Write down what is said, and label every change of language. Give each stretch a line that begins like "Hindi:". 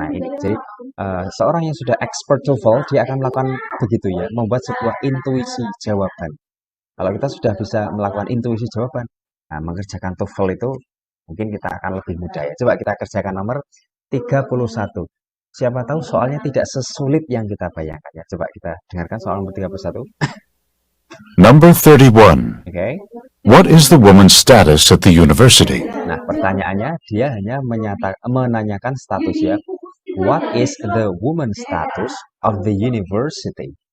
Indonesian: Nah ini, jadi seorang yang sudah expert TOEFL, dia akan melakukan begitu ya, membuat sebuah intuisi jawaban. Kalau kita sudah bisa melakukan intuisi jawaban, nah mengerjakan TOEFL itu mungkin kita akan lebih mudah ya. Coba kita kerjakan nomor 31. Siapa tahu soalnya tidak sesulit yang kita bayangkan ya. Coba kita dengarkan soal nomor 31.
English: Number 31. Oke. What is the woman's status at the university?
Indonesian: Nah, pertanyaannya dia hanya menanyakan status ya.
English: What is the woman's status of the university?